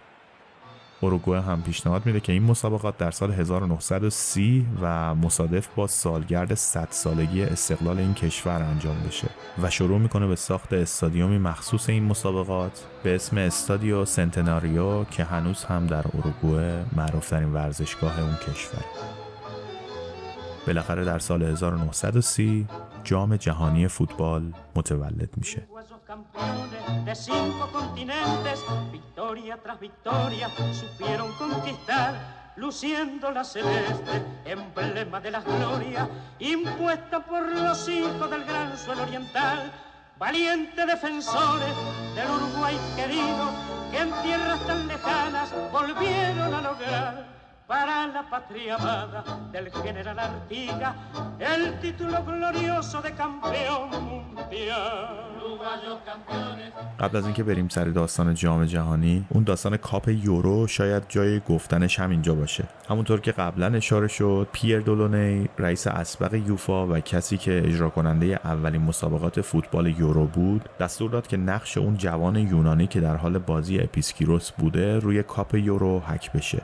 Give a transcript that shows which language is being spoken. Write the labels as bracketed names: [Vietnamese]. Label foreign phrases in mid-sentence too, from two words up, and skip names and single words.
[Persian] اوروگوئه هم پیشنهاد میده که این مسابقات در سال 1930 و مصادف با سالگرد 100 سالگی استقلال این کشور انجام بشه و شروع میکنه به ساخت استادیومی مخصوص این مسابقات به اسم استادیو سنتناریو که هنوز هم در اوروگوئه معروف‌ترین ورزشگاه اون کشور. بالاخره در سال 1930 جام جهانی فوتبال متولد میشه. [Spanish] De 5 continentes, victoria tras victoria, supieron conquistar, luciendo la celeste, emblema de la gloria, impuesta por los hijos del gran suelo oriental, valientes defensores del Uruguay querido, que en tierras tan lejanas volvieron a lograr para la patria amada del general Artigas el título glorioso de campeón mundial. [Persian] قبل از اینکه بریم سر داستان جام جهانی، اون داستان کاپ یورو شاید جای گفتنش همینجا باشه. همونطور که قبلا اشاره شد، پیر دولونی رئیس اسبق یوفا و کسی که اجرا کننده اولین مسابقات فوتبال یورو بود، دستور داد که نقش اون جوان یونانی که در حال بازی اپیسکیروس بوده روی کاپ یورو حک بشه.